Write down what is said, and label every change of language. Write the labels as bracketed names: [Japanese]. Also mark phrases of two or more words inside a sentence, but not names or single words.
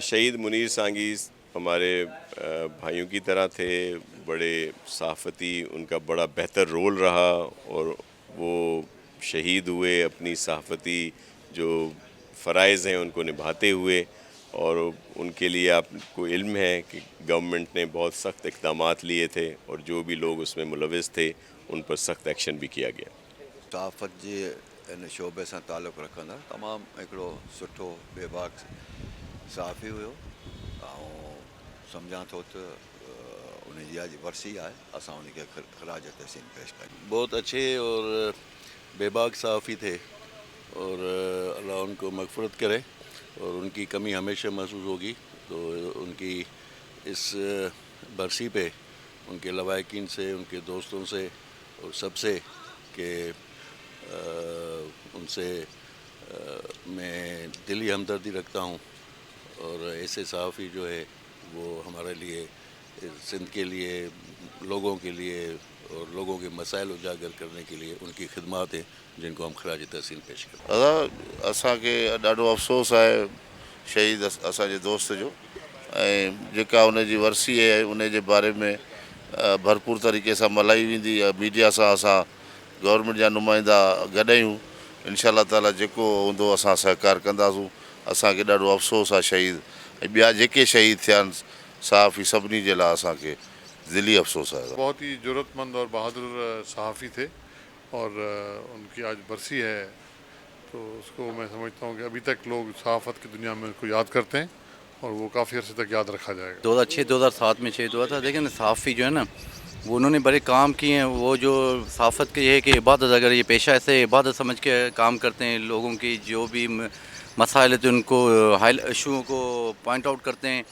[Urdu] شہید منیر سانگی ہمارے بھائیوں کی طرح تھے، بڑے صحافتی، ان کا بڑا بہتر رول رہا، اور وہ شہید ہوئے اپنی صحافتی جو فرائض ہیں ان کو نبھاتے ہوئے. اور ان کے لیے آپ کو علم ہے کہ گورنمنٹ نے بہت سخت اقدامات لیے تھے، اور جو بھی لوگ اس میں ملوث تھے ان پر سخت ایکشن بھی کیا گیا. [Sindhi] सहाफ़त जे इन शोबे सां ताल्लुक़ु रखंदा तमामु हिकिड़ो सुठो बेबाक सहाफ़ी हुयो। ऐं सम्झां थो त उनजी अॼु वरसी आहे, असां उनखे खराज तहसीन पेश कयूं। [Urdu] بہت اچھے اور بے باک صحافی تھے، اور اللہ ان کو مغفرت کرے، اور ان کی کمی ہمیشہ محسوس ہوگی. تو ان کی اس برسی پہ ان کے لواحقین سے، ان کے دوستوں سے اور سب سے کہ ان سے میں دلی ہمدردی رکھتا ہوں. اور ایسے صحافی جو ہے وہ ہمارے لیے، سندھ کے لیے، لوگوں کے لیے اور لوگوں کے مسائل اجاگر کرنے کے لیے ان کی خدمت ہیں، جن کو ہم خراج تحسین پیش کریں. [Sindhi] असांखे ॾाढो अफ़सोस आहे शहीद असांजे दोस्त जो, ऐं जेका उनजी वरसी आहे उन जे बारे में भरपूर तरीक़े सां मल्हाई वेंदी। मीडिया सां असां गवर्नमेंट जा नुमाइंदा गॾायूं। [Arabic] إن شاء الله تعالى [Sindhi] जेको हूंदो असां सहकार कंदासूं। असांखे ॾाढो अफ़सोस आहे शहीद, ऐं ॿिया जेके शहीद थिया आहिनि सहाफ़ी, सभिनी जे लाइ असांखे दिली अफ़सोस है। [Urdu] بہت ہی ضرورت مند اور بہادر صحافی تھے، اور ان کی آج برسی ہے، تو اس کو میں سمجھتا ہوں کہ ابھی تک لوگ صحافت کی دنیا میں ان کو یاد کرتے ہیں، اور وہ کافی عرصے تک یاد رکھا جائے گا. 2006-2007 میں شہید ہوا تھا. دیکھیے نا، صحافی جو ہے نا، وہ انہوں نے بڑے کام کیے ہیں۔ وہ جو صحافت کے یہ ہے کہ عبادت، اگر یہ پیشہ ایسے عبادت سمجھ کے کام کرتے ہیں، لوگوں کی جو بھی مسائل ہے تو ان کو ہائی ایشوز کو [English] point out [Urdu] کرتے ہیں.